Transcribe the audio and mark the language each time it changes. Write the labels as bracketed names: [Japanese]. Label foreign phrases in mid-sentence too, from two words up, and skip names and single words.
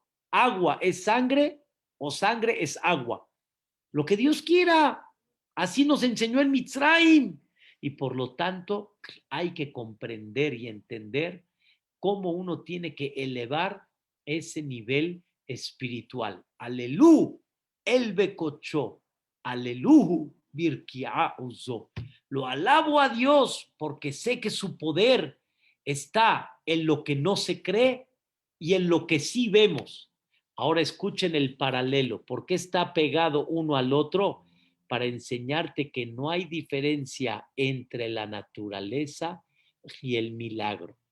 [Spanish] Agua es sangre o sangre es agua. Lo que Dios quiera. Así nos enseñó en Mitzrayim. Y por lo tanto hay que comprender y entender cómo uno tiene que elevar ese nivel espiritual. [Hebrew] הללו, אל בקדשו, הללו, ברקיע עזו. [Spanish] Lo alabo a Dios porque sé que su poder está en lo que no se cree y en lo que sí vemos. Ahora escuchen el paralelo. ¿Por qué está pegado uno al otro? Para enseñarte que no hay diferencia entre la naturaleza y el milagro.